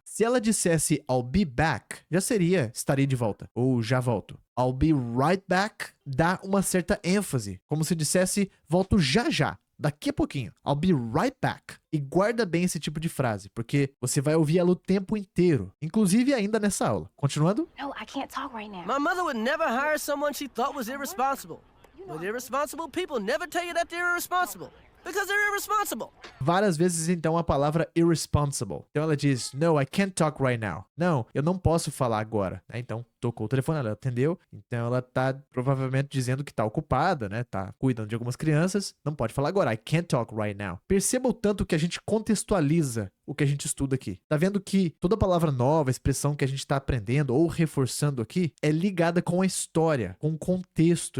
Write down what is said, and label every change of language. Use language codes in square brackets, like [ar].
[pt] Se ela dissesse [en] I'll be back, [pt] já seria estarei de volta, ou já volto. [en] I'll be right back [pt] dá uma certa ênfase, como se dissesse volto já já, daqui a pouquinho. [en] I'll be right back. [pt] E guarda bem esse tipo de frase, porque você vai ouvir ela o tempo inteiro, inclusive ainda nessa aula. Continuando? [en] No, I can't talk right now. My mother would never hire someone she thought was irresponsible. But irresponsible people never tell you that they're irresponsible. Because they're irresponsible. [pt] Várias vezes, então, a palavra irresponsible. Então ela diz, [en] no, I can't talk right now. [pt] Não, eu não posso falar agora. Então, tocou o telefone, ela atendeu. Então ela tá provavelmente dizendo que tá ocupada, né? Tá cuidando de algumas crianças. Não pode falar agora, [en] I can't talk right now. [pt] Perceba o tanto que a gente contextualiza o que a gente estuda aqui. Tá vendo que toda palavra nova, expressão que a gente tá aprendendo ou reforçando aqui, é ligada com a história, com o contexto.